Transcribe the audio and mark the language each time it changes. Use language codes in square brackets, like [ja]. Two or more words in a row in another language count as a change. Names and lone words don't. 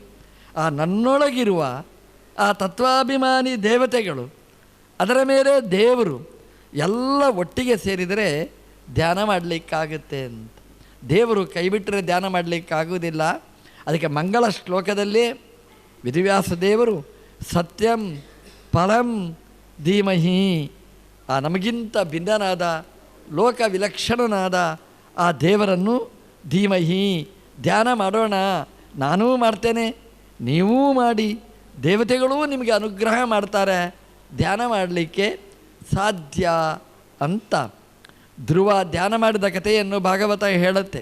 [kn] ಆ ನನ್ನೊಳಗಿರುವ ಆ ತತ್ವಾಭಿಮಾನಿ ದೇವತೆಗಳು, ಅದರ ಮೇಲೆ ದೇವರು ಎಲ್ಲ ಒಟ್ಟಿಗೆ ಸೇರಿದರೆ ಧ್ಯಾನ ಮಾಡಲಿಕ್ಕಾಗುತ್ತೆ ಅಂತ. ದೇವರು ಕೈಬಿಟ್ಟರೆ ಧ್ಯಾನ ಮಾಡಲಿಕ್ಕಾಗುವುದಿಲ್ಲ. ಅದಕ್ಕೆ ಮಂಗಳ ಶ್ಲೋಕದಲ್ಲಿ ವೇದವ್ಯಾಸ ದೇವರು [sa] ಸತ್ಯಂ ಫಲಂ ಧೀಮಹಿ, [kn] ಆ ನಮಗಿಂತ ಭಿನ್ನನಾದ ಲೋಕ ವಿಲಕ್ಷಣನಾದ ಆ ದೇವರನ್ನು ಧೀಮಹಿ ಧ್ಯಾನ ಮಾಡೋಣ, ನಾನೂ ಮಾಡ್ತೇನೆ, ನೀವೂ ಮಾಡಿ, ದೇವತೆಗಳೂ ನಿಮಗೆ ಅನುಗ್ರಹ ಮಾಡ್ತಾರೆ, ಧ್ಯಾನ ಮಾಡಲಿಕ್ಕೆ ಸಾಧ್ಯ ಅಂತ ಧ್ರುವ ಧ್ಯಾನ ಮಾಡಿದ ಕಥೆಯನ್ನು ಭಾಗವತ ಹೇಳುತ್ತೆ.